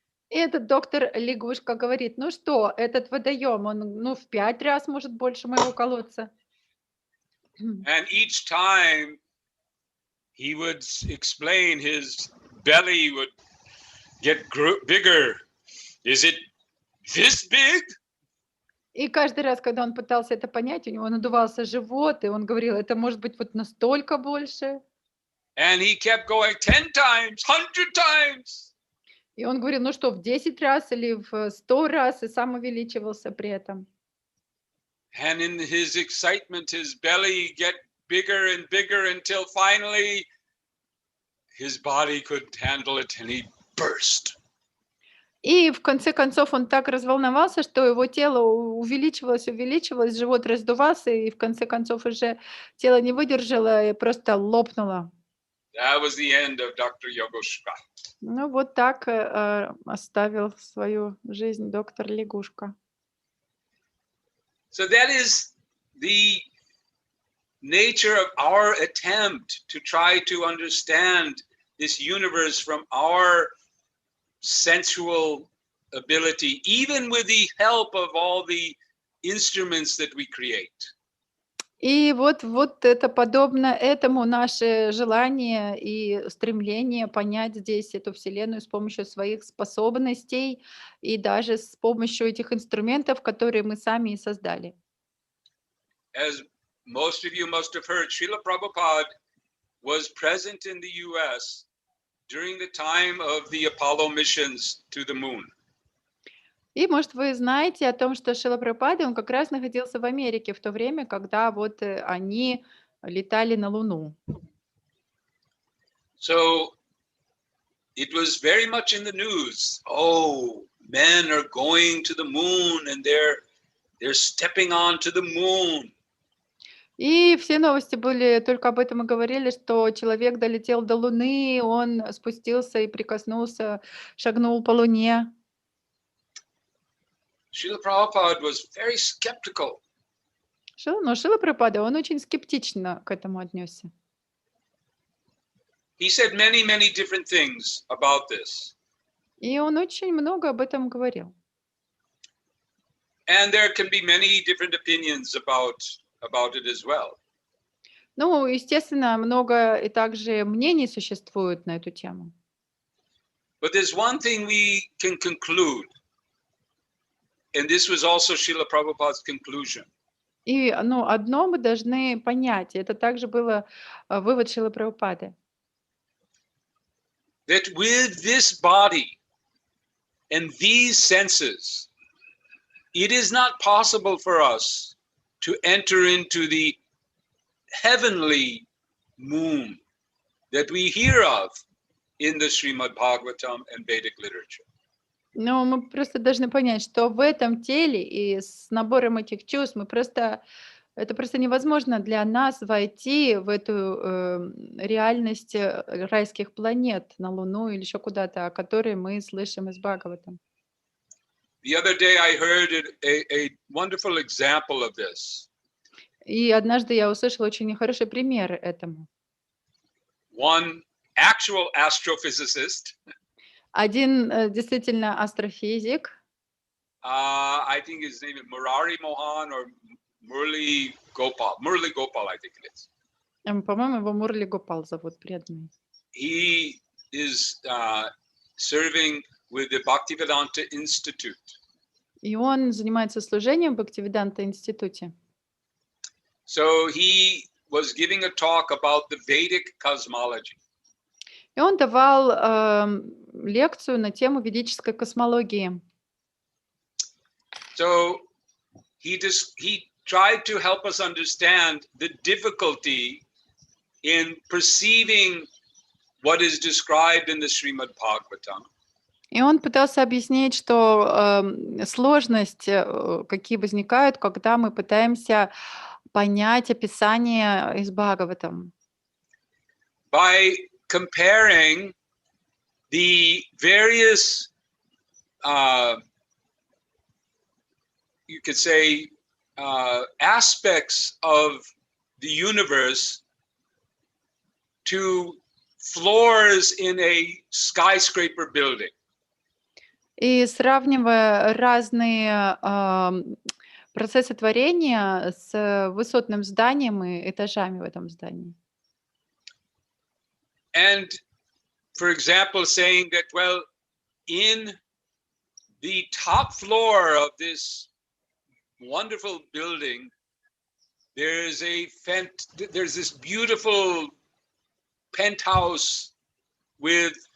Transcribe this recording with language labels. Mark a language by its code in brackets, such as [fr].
[ru] И этот доктор лягушка говорит: ну что, этот водоем, он в 5 раз может больше моего колодца. [en] And each time he would explain, his belly would get bigger. Is it this big? [ru] И каждый раз, когда он пытался это понять, у него надувался живот, и он говорил: это может быть вот настолько больше. [en] And he kept going 10 times, 100 times. [ru] И он говорил, ну что, в 10 раз или в 100 раз, и сам увеличивался при этом. [en] And in his excitement, his belly get bigger and bigger until finally his body could handle it and he burst. [ru] И в конце концов он так разволновался, что его тело увеличивалось, увеличивалось, живот раздувался, и в конце концов уже тело не выдержало и просто лопнуло. [en] That was the end of Dr. Yogoshka. [ru] Ну вот так оставил свою жизнь доктор Лягушка. [en] So that is the nature of our attempt to try to understand this universe from our sensual ability, even with the help of all the instruments that we create. [ru] И вот это подобно этому наше желание и стремление понять здесь эту Вселенную с помощью своих способностей и даже с помощью этих инструментов, которые мы сами и создали. [en] As most of you must have heard, Srila Prabhupada was present in the US during the time of the Apollo missions to the moon. [ru] И, может, вы знаете о том, что Шрила Прабхупада, он как раз находился в Америке в то время, когда вот они летали на Луну. [en] So it was very much in the news. Oh, men are going to the moon and they're stepping onto the moon. [ru] И все новости были только об этом и говорили, что человек долетел до Луны, он спустился и прикоснулся, шагнул по Луне. [en] Srila Prabhupada was very skeptical. [ru] Но Шрила Прабхупада, он очень скептично к этому отнесся. [en] He said many, many different things about this. [ru] И он очень много об этом говорил. [en] And there can be many different opinions about it as well. [ru] Ну, естественно, много и также мнений существует на эту тему. [en] But there's one thing we can conclude, and this was also Srila Prabhupada's conclusion. [ru] И одно мы должны понять, и это также было вывод Шрилы Прабхупады, [en] That with this body and these senses, it is not possible for us to enter into the heavenly moon that we hear of in the Srimad Bhagavatam and Vedic literature. [ru] но мы просто должны понять, что в этом теле и с набором этих чувств это просто невозможно для нас войти в эту реальность райских планет на Луну или еще куда-то, о которой мы слышим из Бхагаватам. [en] The other day I heard a wonderful example of this. [ru] И однажды я услышала очень хороший пример этому. [en] One actual astrophysicist, [ru] Один действительно астрофизик, [en] I think his name is Murari Mohan or Murli Gopal, I think it is. [ru] по-моему, его Мурли Гопал зовут, преданный. [en] He is serving with the Bhaktivedanta Institute. [ru] И он занимается служением в Бхактивиданта институте. [en] So he was giving a talk about the Vedic cosmology. [ru] И он давал лекцию на тему ведической космологии. [en] So he tried to help us understand the difficulty in perceiving what is described in the Srimad Bhagavatam. [ru] И он пытался объяснить, что сложности, какие возникают, когда мы пытаемся понять описание из Бхагаватам. [en] By comparing the various, you could say, aspects of the universe to floors in a skyscraper building. [ru] И сравнивая разные процессы творения с высотным зданием и этажами в этом здании. [en] And, for example, saying that, well, in the top floor of this wonderful building, there's this beautiful penthouse with